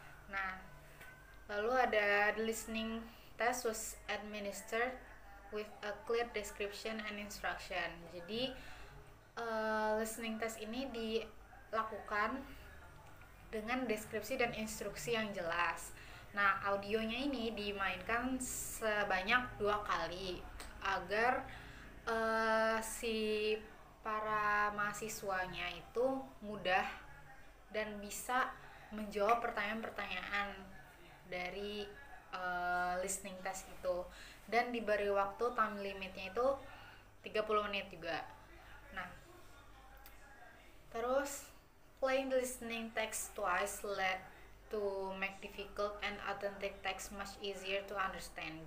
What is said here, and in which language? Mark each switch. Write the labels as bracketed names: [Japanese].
[Indonesian] Nah, lalu ada [English] the listening test was administered with a clear description and instruction. [Indonesian] Jadi listening test ini dilakukan dengan deskripsi dan instruksi yang jelas. Nah, audionya ini dimainkan sebanyak 2 kali agar si para mahasiswanya itu mudah dan bisa menjawab pertanyaan-pertanyaan dari listening test itu, dan diberi waktu time limitnya itu 30 menit juga. Nah, terus [English] playing the listening text twice led to make difficult and authentic text much easier to understand.